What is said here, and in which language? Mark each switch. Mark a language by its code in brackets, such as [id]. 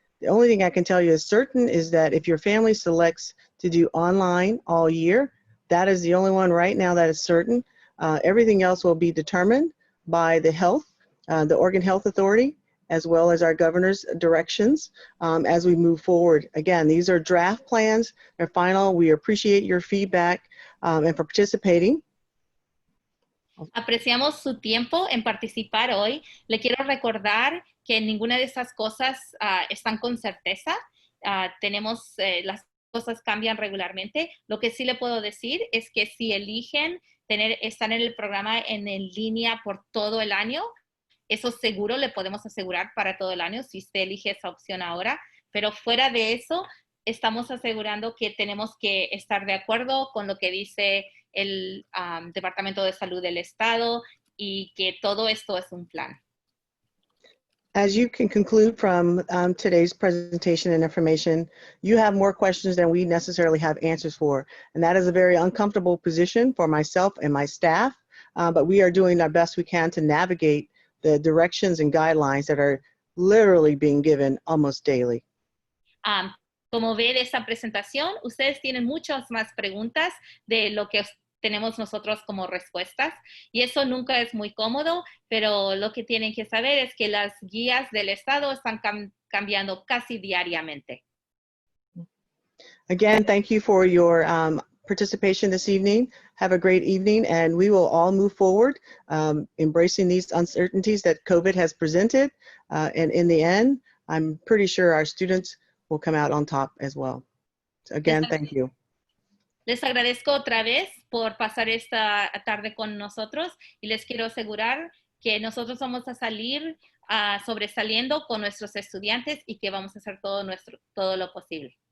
[en] The only thing I can tell you is certain is that if your family selects to do online all year, that is the only one right now that is certain. Everything else will be determined by the Oregon Health Authority, as well as our governor's directions as we move forward. Again, these are draft plans. They're final. We appreciate your feedback and for participating. [es] Apreciamos su tiempo en participar hoy. Le quiero recordar que ninguna de esas cosas están con certeza. Las cosas cambian regularmente. Lo que sí le puedo decir es que si eligen estar en el programa en línea por todo el año, eso seguro le podemos asegurar para todo el año si usted elige esa opción ahora. Pero fuera de eso, estamos asegurando que tenemos que estar de acuerdo con lo que dice el Departamento de Salud del Estado y que todo esto es un plan. [en] As you can conclude from today's presentation and information, you have more questions than we necessarily have answers for. And that is a very uncomfortable position for myself and my staff, but we are doing our best we can to navigate the directions and guidelines that are literally being given almost daily. [es] Como ve de esta presentación, ustedes tienen muchas más preguntas de lo que tenemos nosotros como respuestas, y eso nunca es muy cómodo, pero lo que tienen que saber es que las guías del Estado están cambiando casi diariamente. [en] Again, thank you for your participation this evening. Have a great evening, and we will all move forward, embracing these uncertainties that COVID has presented. And in the end, I'm pretty sure our students will come out on top as well. So again, thank you. [es] Les agradezco otra vez por pasar esta tarde con nosotros y les quiero asegurar que nosotros vamos a salir sobresaliendo con nuestros estudiantes y que vamos a hacer todo lo posible.